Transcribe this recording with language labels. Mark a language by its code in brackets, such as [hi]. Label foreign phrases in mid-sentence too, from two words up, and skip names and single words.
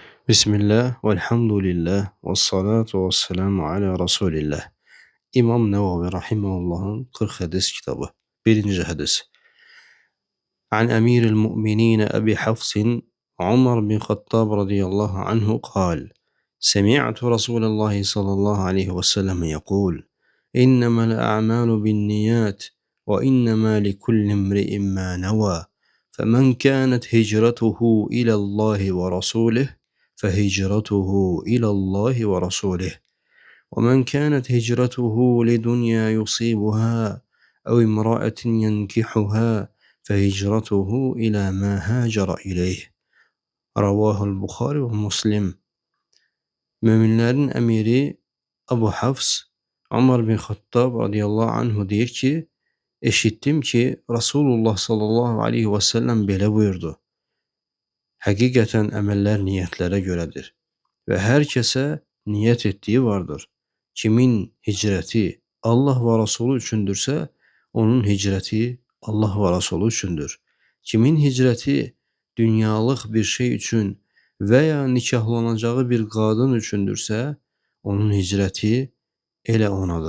[ar] بسم الله والحمد لله والصلاة والسلام على رسول الله. [tr] İmam Nevavi Rahimahullah'ın 40 hadis kitabı. Birinci hadis. [ar] عن أمير المؤمنين أبي حفص عمر بن الخطاب رضي الله عنه قال. سمعت رسول الله صلى الله عليه وسلم يقول. إنما الأعمال بالنيات وإنما لكل امرئ ما نوى. فمن كانت هجرته إلى الله ورسوله فهجرته إلى الله ورسوله ومن كانت هجرته لدنيا يصيبها أو امرأة ينكحها فهجرته إلى ما هاجر إليه. رواه البخاري ومسلم. [az] Müminlerin emiri Abu Hafs Ömer bin Hattab [ar] رضي الله عنه [az] deyir ki, eşittim ki Resulullah [ar] صلى الله عليه وسلم [az] belə buyurdu. Həqiqətən əməllər niyyətlərə görədir və hər kəsə niyyət etdiyi vardır. Kimin hicrəti Allah və Rasulü üçündürsə, onun hicrəti Allah və Rasulü üçündür. Kimin hicrəti dünyalıq bir şey üçün və ya nikahlanacağı bir qadın üçündürsə, onun hicrəti elə onadır.